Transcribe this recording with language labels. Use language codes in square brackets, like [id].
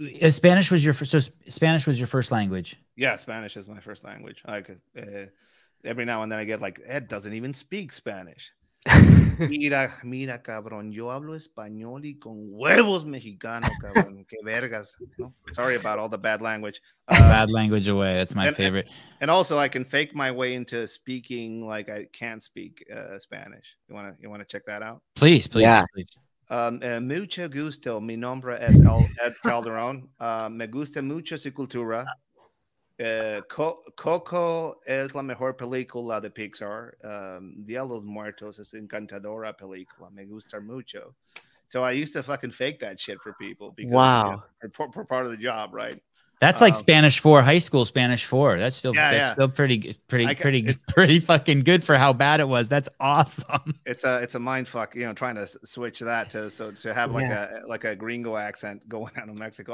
[en] Spanish was your first language? Yeah, Spanish is my first language. Every now and then I get like, Ed doesn't even speak Spanish. [es] Mira, cabrón, yo hablo español y con huevos mexicano, cabrón. Que vergas. [en] Sorry about all the bad language. Bad language away. That's my favorite. And also, I can fake my way into speaking like I can't speak Spanish. You wanna check that out? Please. Yeah. Please. [es] Mucho gusto. Mi nombre es Ed Calderon. Me gusta mucho su cultura. Coco es la mejor película de Pixar. Dia de los Muertos es encantadora película. Me gusta mucho. [en] So I used to fucking fake that shit for people because for part of the job, right? That's like Spanish 4, high school Spanish 4. That's still still pretty fucking good for how bad it was. That's awesome. It's a mind fuck, trying to switch that to have like a gringo accent going out of Mexico.